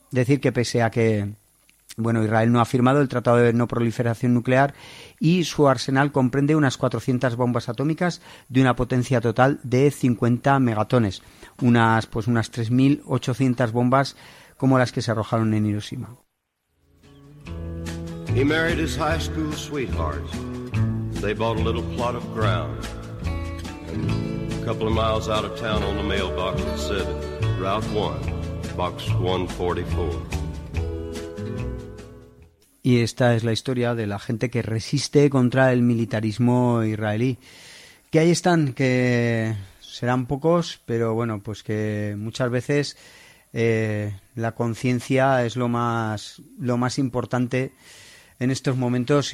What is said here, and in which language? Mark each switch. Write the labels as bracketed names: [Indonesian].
[Spanish] Decir que pese a que Israel no ha firmado el Tratado de No Proliferación Nuclear y su arsenal comprende unas 400 bombas atómicas de una potencia total de 50 megatones, unas 3.800 bombas como las que se arrojaron en Hiroshima. [English] He married his high school sweetheart. They bought a little plot of ground. And a couple of miles out of town on the mailbox it said Route 1, Box 144. [Spanish] Y esta es la historia de la gente que resiste contra el militarismo israelí. Que ahí están, que serán pocos, pero que muchas veces la conciencia es lo más importante en estos momentos.